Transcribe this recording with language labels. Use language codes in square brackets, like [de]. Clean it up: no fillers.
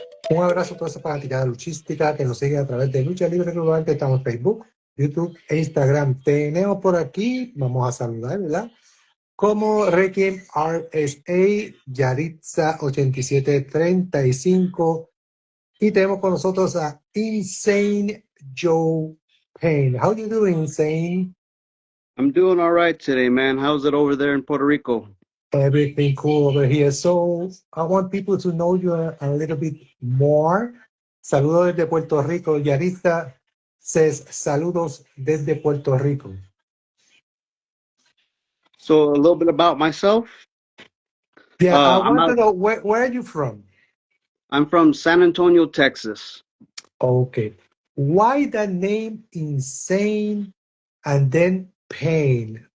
[es] Un abrazo a toda esa fanaticada luchística que nos sigue a través de Lucha Libre Global, que estamos en Facebook, YouTube e Instagram. Tenemos por aquí, vamos a saludar, ¿verdad? Como Requiem RSA, Yaritza 8735, y tenemos con nosotros a Insane Joe Payne. [en] How you doing, Insane? I'm doing all right today, man. How's it over there in Puerto Rico? Everything cool over here. So I want people to know you a little bit more. [es] Saludos desde Puerto Rico. Yaritza [en] says [es] saludos desde Puerto Rico. [en] So a little bit about myself. Yeah, I I'm want to know where are you from? I'm from San Antonio, Texas. Okay. Why the name Insane and then Pain?